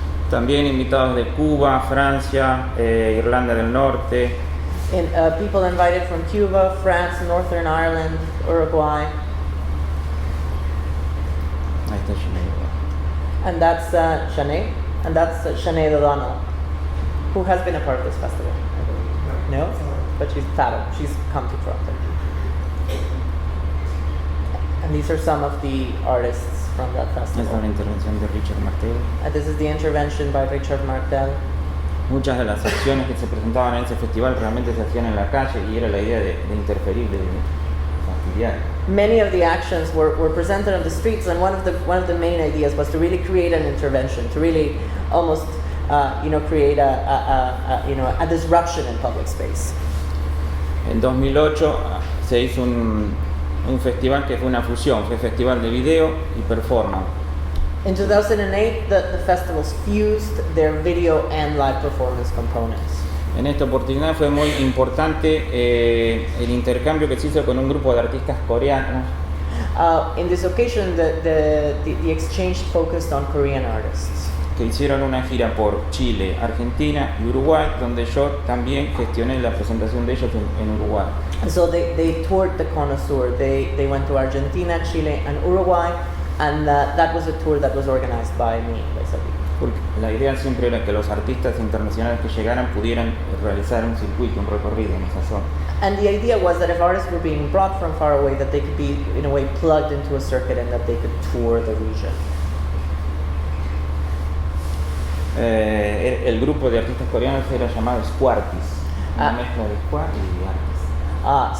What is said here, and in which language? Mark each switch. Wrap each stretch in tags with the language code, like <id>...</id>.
<es>También invitados de Cuba, Francia, Irlanda del Norte.</es> <en>People invited from Cuba, France, Northern Ireland, Uruguay.</en> <es>Ahí está Sinead.</es> <en>And that's Sinead. And that's Sinead O'Donnell, who has been a part of this festival, I believe. No? But she's come to Toronto. And these are some of the artists from that festival.</en> <es>Esta es la intervención de Richard Martel.</es> <en>And this is the intervention by Richard Martel.</en> <es>Muchas de las acciones que se presentaban en ese festival realmente se hacían en la calle y era la idea de interferir, de fastidiar.</es> <en>Many of the actions were presented on the streets, and one of the main ideas was to really create an intervention, to really almost create a disruption in public space.</en> <es>En 2008 se hizo un festival que fue una fusión, fue festival de video y performance.</es> <en>In 2008, the festivals fused their video and live performance components.</en> <es>En esta oportunidad fue muy importante el intercambio que se hizo con un grupo de artistas coreanos.</es> <en>In this occasion, the exchange focused on Korean artists.</en> <es>Que hicieron una gira por Chile, Argentina y Uruguay, donde yo también gestioné la presentación de ellos en Uruguay.</es> <en>And so they toured the Connoisseur. They went to Argentina, Chile, and Uruguay, and that was a tour that was organized by me, basically.</en> <es>Porque la idea siempre era que los artistas internacionales que llegaran pudieran realizar un circuito, un recorrido en esa zona.</es> <en>And the idea was that if artists were being brought from far away, that they could be, in a way, plugged into a circuit and that they could tour the region.</en> <es>El grupo de artistas coreanos era llamado Squartis, una mezcla de squat y artis.</es>